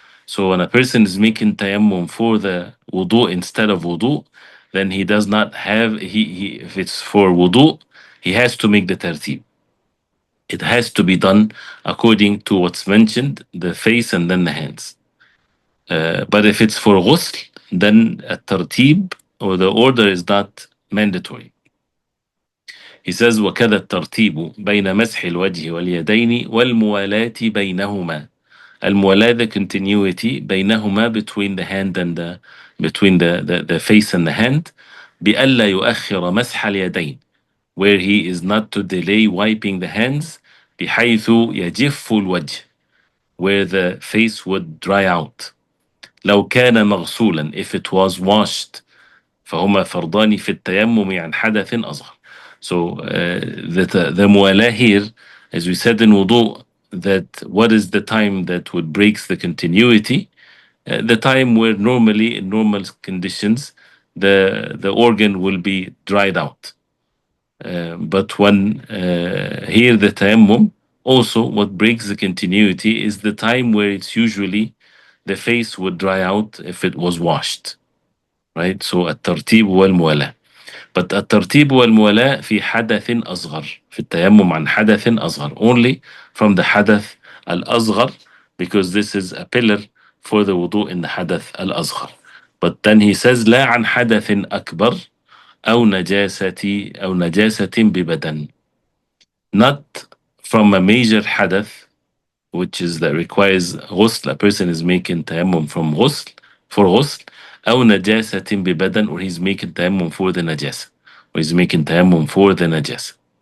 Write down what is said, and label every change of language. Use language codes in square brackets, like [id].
[en] So when a person is making tayammum for the wudu instead of wudu, then he does not have, if it's for wudu, he has to make the tartib. It has to be done according to what's mentioned, the face and then the hands. But if it's for ghusl, then a tartib, or the order, is not mandatory. He says [ar] وكذا الترتيب بين مسح الوجه واليدين والموالاة بينهما. [en] الموالاة, the continuity, [ar] بينهما, [en] between the hand and between the face and the hand. [ar] بألا يؤخر مسح اليدين, [en] where he is not to delay wiping the hands. [ar] بحيث يجف الوجه, [en] where the face would dry out. [ar] لو كان مغسولا, [en] if it was washed. [ar] فهما فرضان في التيمم عن حدث أصغر. [en] So the mu'ala here, as we said in wudu, that what is the time that would breaks the continuity? The time where normally in normal conditions the organ will be dried out. But when here the tayammum, also what breaks the continuity is the time where it's usually the face would dry out if it was washed, right? [ar] So الترتيب والموالاة. [en] But [ar] الترتيب والموالاة في حدث أصغر، [en] في التيمم عن حدث أصغر، only from the حدث الأصغر, because this is a pillar for the wudu in the حدث الأصغر. But then he says [ar] لا عن حدث أكبر أو نجاسة ببدن. [en] Not from a major حدث, which is that requires غسل, a person is making tayammum from غسل, for غسل, [ar] أو نجاسة ببدن, [en] or he's making tayammum for the najasa, or he's making tayammum for the najasa.